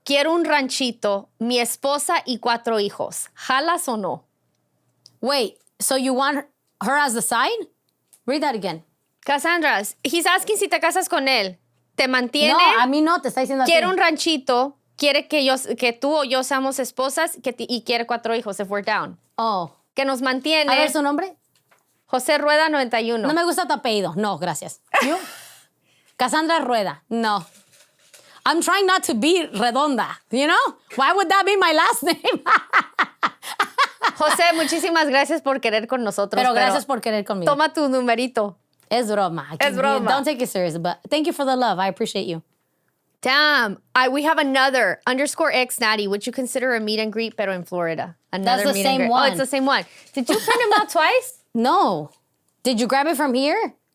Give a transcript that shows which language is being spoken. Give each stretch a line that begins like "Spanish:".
Spanish: Quiero un ranchito, mi esposa y 4 hijos. ¿Jalas o no?
English: Wait, so you want her as the side? Read that again.
Spanish: Cassandra,
English: he's asking
Spanish: si te casas con él. Te mantiene. No, a mí no, te está diciendo a ti. Quiere un ranchito. Quiere que tú o yo seamos esposas y quiere 4 hijos
English: if we're down. Oh.
Spanish: Que nos mantiene. A ver su nombre. José Rueda 91. No me gusta tu apellido. No, gracias.
English: ¿You?
Spanish: Cassandra Rueda. No.
English: I'm trying not to be redonda, you know? Why would that be my last name?
Spanish: José, muchísimas gracias por querer con nosotros. Pero gracias por querer conmigo. Toma tu numerito. Es broma. Es broma.
English: Don't take it serious, but thank you for the love. I appreciate you. Damn. We have another _X Natty. Would you consider a meet and greet,
Spanish: pero
English: in Florida? Another That's the meet same and greet. one. Oh, it's the same one. Did you print them out twice? No. Did you grab it from here?